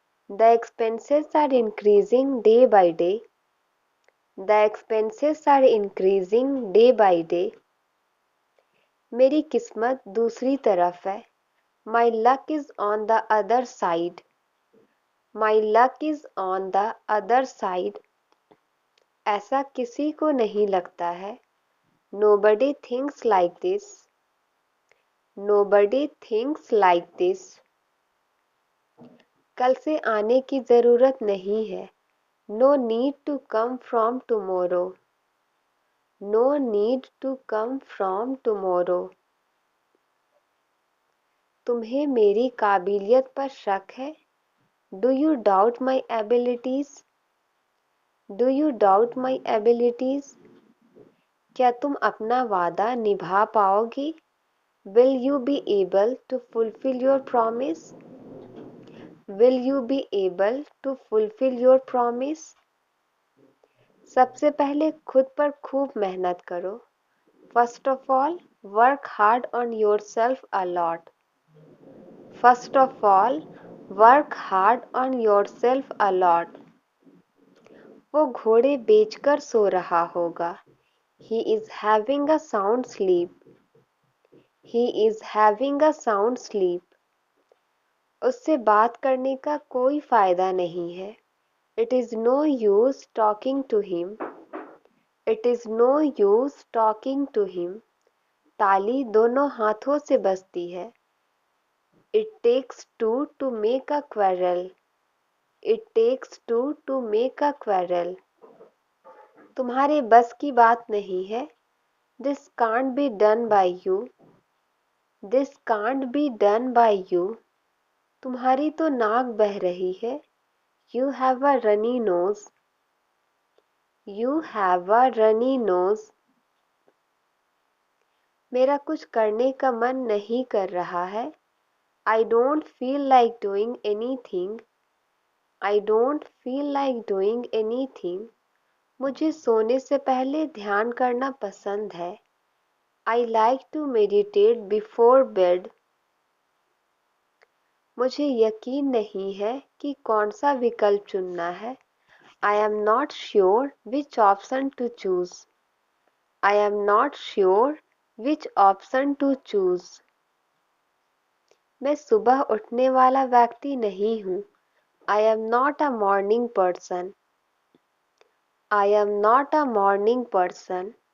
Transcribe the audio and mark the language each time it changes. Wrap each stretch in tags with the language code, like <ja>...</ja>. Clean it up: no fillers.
<en>The expenses are increasing day by day. The expenses are increasing day by day.</en> <hi>मेरी किस्मत दूसरी तरफ है.</hi> <en>My luck is on the other side. My luck is on the other side.</en> <hi>ऐसा किसी को नहीं लगता है.</hi> <en>Nobody thinks like this. Nobody thinks like this.</en> <hi>कल से आने की ज़रूरत नहीं है.</hi> <en>No need to come from tomorrow. No need to come from tomorrow.</en> <hi>तुम्हें मेरी काबिलियत पर शक है?</hi> <en>Do you doubt my abilities? Do you doubt my abilities?</en> <hi>क्या तुम अपना वादा निभा पाओगे?</hi> <en>Will you be able to fulfill your promise? Will you be able to fulfill your promise?</en> <hi>सबसे पहले खुद पर खूब मेहनत करो.</hi> <en>First of all, work hard on yourself a lot. First of all, work hard on yourself a lot.</en> <hi>वो घोड़े बेचकर सो रहा होगा.</hi> <en>He is having a sound sleep. He is having a sound sleep.</en> <hi>उससे बात करने का कोई फायदा नहीं है.</hi> <en>It is no use talking to him. It is no use talking to him.</en> <hi>ताली दोनों हाथों से बजती है.</hi> <en>It takes two to make a quarrel. It takes two to make a quarrel.</en> <hi>तुम्हारे बस की बात नहीं है.</hi> <en>This can't be done by you. This can't be done by you.</en> <hi>तुम्हारी तो नाक बह रही है.</hi> <en>You have a runny nose. You have a runny nose.</en> <hi>मेरा कुछ करने का मन नहीं कर रहा है.</hi> <en>I don't feel like doing anything. I don't feel like doing anything.</en> <hi>मुझे सोने से पहले ध्यान करना पसंद है.</hi> <en>I like to meditate before bed.</en> <hi>मुझे यकीन नहीं है कि कौन सा विकल्प चुनना है.</hi> <en>I am not sure which option to choose. I am not sure which option to choose.</en> <hi>मैं सुबह उठने वाला व्यक्ति नहीं हूँ.</hi> <en>I am not a morning person. I am not a morning person.</en>